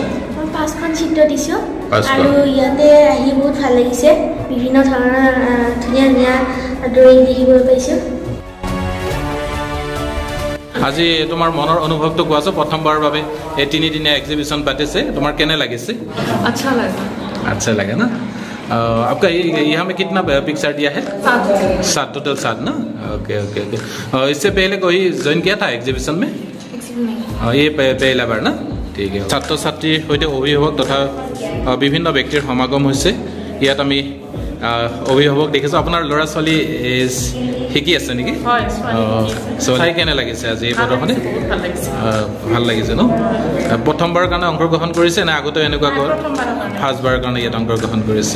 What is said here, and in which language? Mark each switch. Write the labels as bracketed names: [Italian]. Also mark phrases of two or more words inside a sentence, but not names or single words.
[Assamese] 5খন চিত্ৰ দিছোঁ আৰু ইয়াতে আহি বহুত ভাল লাগিছে। বিভিন্ন ধৰণৰ ধুনীয়া ধুনীয়া ড্ৰয়িং দেখিবলৈ পাইছোঁ। আজি তোমাৰ মনৰ অনুভৱটো কোৱাছো। প্ৰথমবাৰৰ বাবে এই তিনিদিনীয়া এক্সিবিশ্যন পাতিছে, তোমাৰ কেনে লাগিছে? [Hindi] अच्छा लगा ना। आपका यहाँ में कितना पिक्चर दिया है? 7 टोटल 7 ना। [English] ok ok ok. [Hindi] इससे पहले कोई ज्वाइन किया था एग्जीबिशन में? ये पहला बार ना। ठीक है। [Assamese] ছাত্ৰ ছাত্ৰীৰ সৈতে অভিভাৱক তথা বিভিন্ন ব্যক্তিৰ সমাগম হৈছে। ইয়াত আমি অভিভাৱক দেখিছোঁ। আপোনাৰ ল'ৰা ছোৱালী শিকি আছে নেকি? চাই কেনে লাগিছে আজি এই প্ৰদৰ্শনী? ভাল লাগিছে ন? প্ৰথমবাৰৰ কাৰণে অংশগ্ৰহণ কৰিছে নে আগতে এনেকুৱা ফাৰ্ষ্টবাৰৰ কাৰণে ইয়াত অংশগ্ৰহণ কৰিছে?